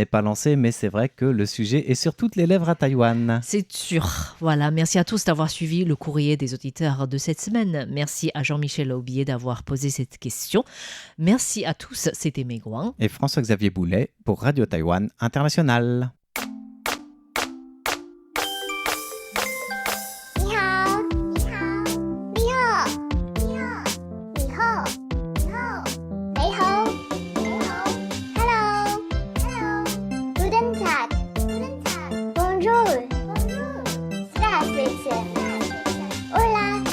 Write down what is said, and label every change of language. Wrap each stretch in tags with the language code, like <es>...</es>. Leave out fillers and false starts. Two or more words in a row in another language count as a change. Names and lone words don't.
<fr>n'est pas lancée, mais c'est vrai que le sujet est sur toutes les lèvres à Taïwan. C'est sûr. Voilà, merci à tous d'avoir suivi le courrier des auditeurs de cette semaine. Merci à Jean-Michel Aubier d'avoir posé cette question. Merci à tous, c'était Megouin. Et François-Xavier Boulet pour Radio Taïwan International.</fr> <zh>你好，你好，你好，你好，你好，你好，你好，你好，</zh> <en>Hello，Hello，</en> <de>Guten Tag，Guten Tag，</de> <fr>Bonjour，Bonjour，</fr> <de>Здравствуйте，Hola。</de>